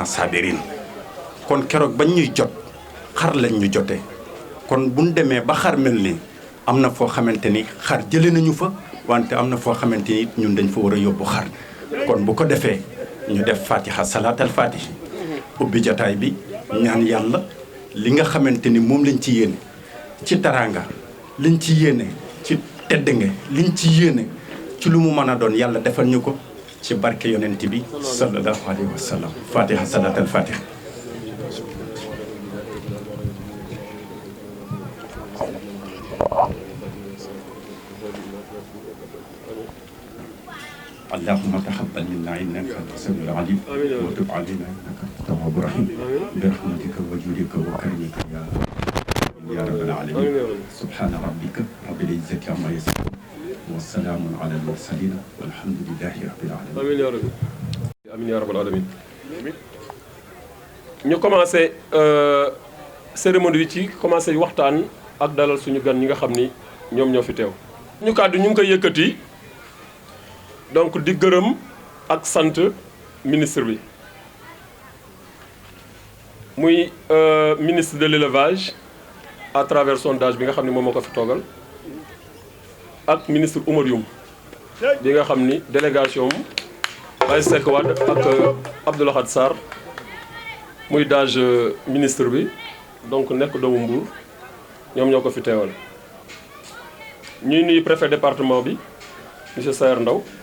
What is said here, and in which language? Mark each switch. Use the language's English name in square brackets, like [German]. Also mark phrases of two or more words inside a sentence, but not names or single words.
[Wolof] sabirin kon keroog bañ ñuy jot xar lañ ñu jotee kon buñ demee ba xar mel nii am na foo xamante ni xar jëlee nañu fa wante am na foo xamante ni ñun dañ fa war a yóbbu xar kon bu ko defee ñu def fatiha [Arabic] صلاة الفاتح [Wolof] ubbi jataay bi ñaan yàlla li nga xamante ni moom lañ ci yéene ci taraanga liñ ci yéene ci tedd nga liñ ci yéene ci lu mu mën a doon yàlla defal ñu ko ci barke yonent bi [Arabic] صلى الله عليه وسلم. [Wolof] Fatiha salaat al Fatiha. [Arabic] اللهم تقبل منا انك انت السميع العليم وتب علينا انك انت التواب الرحيم برحمتك وجودك وكرمك يا رب العالمين. سبحان ربك رب العزه عما يصفون والسلام على المرسلين والحمد لله رب العالمين. آمين يا ربي آمين يا رب العالمين. [Wolof] ñu [French] commencé cérémonie [Wolof] bi ci commencé waxtaan ak dalal suñu gan ñi nga xam ni ñoom ñoo fi teew. ñu kàddu ñu ngi koy yëkkati. donc di gërëm ak sant ministre bi muy [French] ministre de l'élevage à travers sondage [Wolof] bi nga xam ne moom moo ko fi toogal ak ministre Oumar Youm bi nga xam ni délégation Baye Seck Wade ak Abdou Lahad Sarr muy dage ministre bi donc nekk doomu Mbour ñoom ñoo ko fi teewal ñuy nuyu [French] préfet département [Wolof] bi monsieur Sayer Ndaw